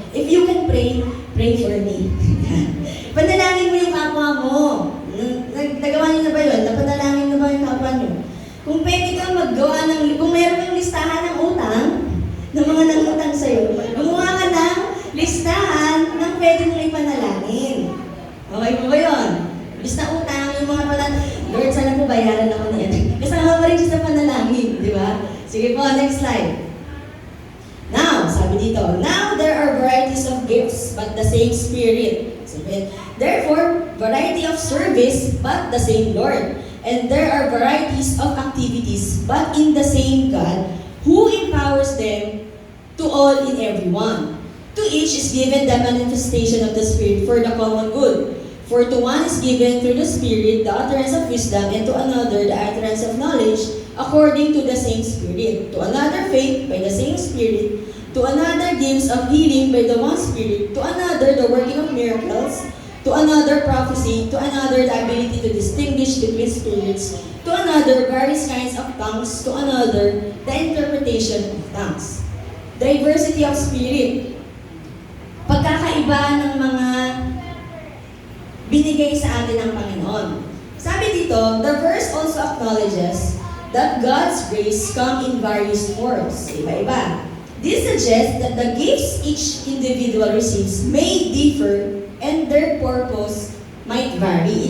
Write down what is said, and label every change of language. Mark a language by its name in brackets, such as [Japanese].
[English] If you can pray, pray for me. [Filipino] Panalangin mo yung kapwa mo. Nagawa niyo na ba yun? Napanalangin na ba yung kapwa niyo? Kung pwede kang maggawa kung meron kang listahan ng utang, ng mga nangutang sa'yo, gumawa ka ng listahan ng pwede mong ipanalangin. Okay po ba yun? Lista utang, yung mga Lord, sana po bayaran ako niyan. Kasama pa rin siya sa panalangin, di ba? Sige po, next slide. [English] Now, [Filipino] sabi dito, [English] now there are varieties of gifts, but the same Spirit. Therefore, variety of service, but the same Lord. And there are varieties of activities, but in the same God, who empowers them to all in everyone. To each is given the manifestation of the Spirit for the common good. For to one is given through the Spirit the utterance of wisdom, and to another the utterance of knowledge, according to the same Spirit. To another faith by the same Spirit. To another gifts of healing by the one Spirit. To another the working of miracles. To another prophecy, to another the ability to distinguish between spirits, to another various kinds of tongues, to another the interpretation of tongues. Diversity of spirit. [Filipino] Pagkakaiba ng mga binigay sa atin ng Panginoon. Sabi dito, [English] the verse also acknowledges that God's grace come in various forms. [Filipino] Iba-iba. [English] This suggests that the gifts each individual receives may differ and their purpose might vary.